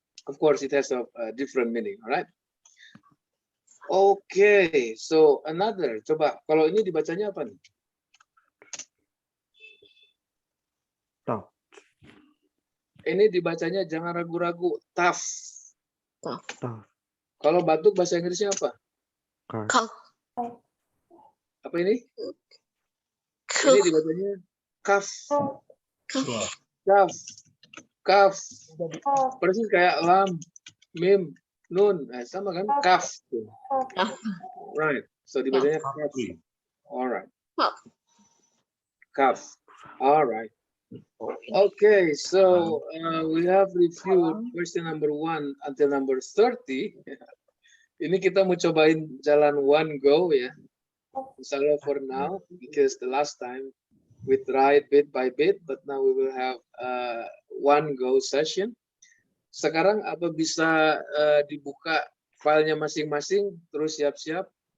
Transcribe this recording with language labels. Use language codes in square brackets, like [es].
[en] Of course, it has a different meaning, alright? Okay, so another. [id] Coba, kalau ini dibacanya apa nih? [en] Tough. [id] Ini dibacanya jangan ragu-ragu, tough. [en] Tough. [id] Kalau batuk bahasa Inggrisnya apa? [en] Cough. [id] Apa ini? Ini dibacanya cough. Cough. Cough. Persis kayak lam, mim, nun. Nah, sama kan? Cough. Right. So dibacanya cough. Alright. Cough. Alright. [en] Okay, so we have reviewed question number 1 until number 30. [id] Ini kita mau cobain jalan [en] one go ya. Inshallah for now, because the last time we tried bit by bit, but now we will have one go session. [id] sekarang apa bisa dibuka filenya masing-masing terus siap-siap?